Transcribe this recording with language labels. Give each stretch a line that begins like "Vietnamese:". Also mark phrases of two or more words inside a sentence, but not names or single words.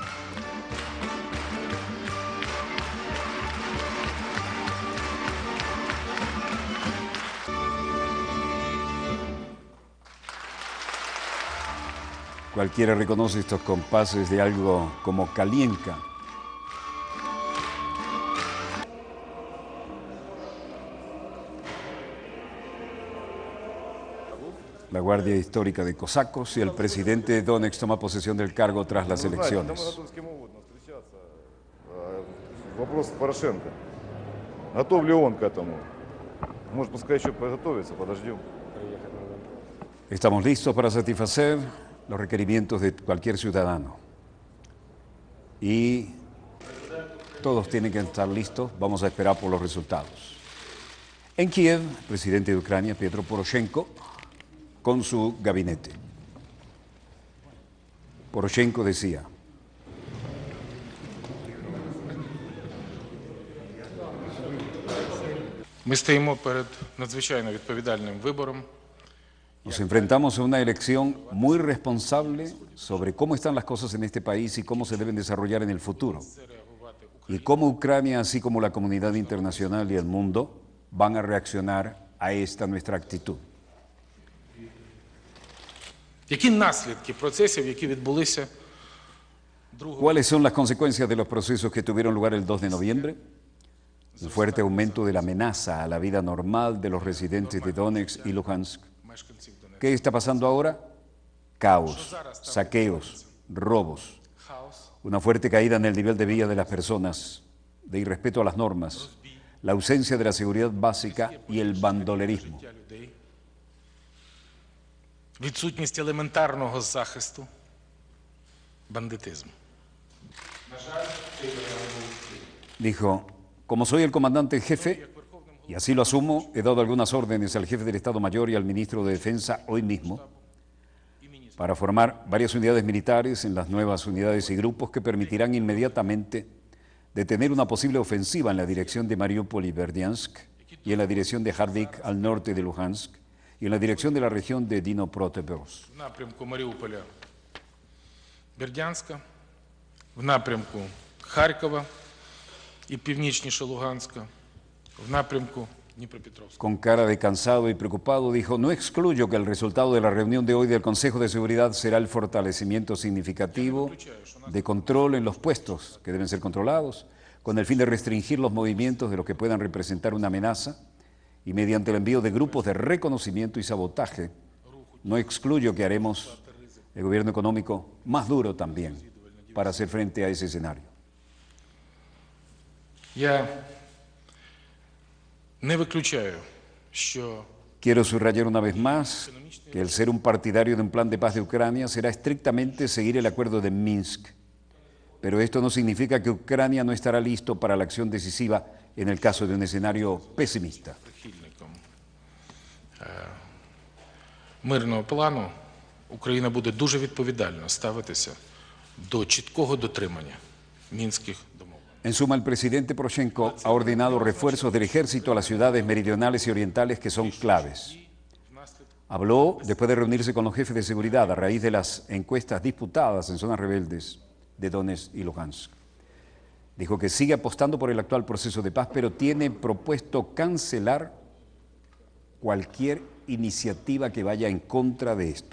Spanish: Cualquiera reconoce estos compases de algo como Kalienka. La Guardia Histórica de Cosacos y el presidente de Donetsk toma posesión del cargo tras las elecciones.
Russian: Вопрос Порошенко. Готов ли он к этому? Может, пускай еще подготовится, подождем.
Spanish: Estamos listos para satisfacer los requerimientos de cualquier ciudadano. Y todos tienen que estar listos. Vamos a esperar por los resultados. En Kiev, el presidente de Ucrania, Petro Poroshenko, con su gabinete. Poroshenko decía:
Ukrainian: Ми стоїмо перед надзвичайно відповідальним вибором.
Spanish: Nos enfrentamos a una elección muy responsable sobre cómo están las cosas en este país y cómo se deben desarrollar en el futuro. Y cómo Ucrania, así como la comunidad internacional y el mundo, van a reaccionar a esta nuestra actitud.
Ukrainian: Які наслідки процесів, які відбулися 2
Spanish: ¿Cuáles son las consecuencias de los procesos que tuvieron lugar el 2 de noviembre? El fuerte aumento de la amenaza a la vida normal de los residentes de Donetsk y Luhansk.
Ukrainian: мешканців Донецька?
Spanish: ¿Qué está pasando ahora? Caos, saqueos, robos,
Ukrainian: Хаос,
Spanish: una fuerte caída en el nivel de vida de las personas, de irrespeto a las normas, la ausencia de la seguridad básica y el bandolerismo.
Ukrainian: життя людей, відсутність елементарного захисту, бандитизм. На жаль, цей варіант був успішний.
Spanish: Dijo: como soy el comandante en jefe, y así lo asumo, he dado algunas órdenes al jefe del Estado Mayor y al ministro de Defensa hoy mismo para formar varias unidades militares en las nuevas unidades y grupos que permitirán inmediatamente detener una posible ofensiva en la dirección de Mariupol y Berdiansk y en la dirección de Harvik al norte de Luhansk y en la dirección de la región de Dnipropetrovsk.
Ukrainian: В напрямку Маріуполя, Бердянська, в напрямку Харкова і північніше Луганська, в напрямку Дніпропетровська.
Spanish: Con cara de cansado y preocupado dijo: no excluyo que el resultado de la reunión de hoy del Consejo de Seguridad será el fortalecimiento significativo de control en los puestos que deben ser controlados, con el fin de restringir los movimientos de los que puedan representar una amenaza y mediante el envío de grupos de reconocimiento y sabotaje. No excluyo que haremos el gobierno económico más duro también para hacer frente a ese escenario.
Ukrainian: Я не виключаю, що
Spanish: Quiero subrayar una vez más que el ser un partidario de un plan de paz de Ucrania será estrictamente seguir el acuerdo de Minsk. Pero esto no significa que Ucrania no estará listo para la acción decisiva en el caso de un escenario pesimista.
Ukrainian: Мирного плану Україна буде дуже відповідально ставитися до чіткого дотримання мінських домовленостей.
Spanish: En suma, el presidente Poroshenko ha ordenado refuerzos del ejército a las ciudades meridionales y orientales que son claves. Habló después de reunirse con los jefes de seguridad a raíz de las encuestas disputadas en zonas rebeldes de Donetsk y Lugansk. Dijo que sigue apostando por el actual proceso de paz, pero tiene propuesto cancelar cualquier iniciativa que vaya en contra de esto.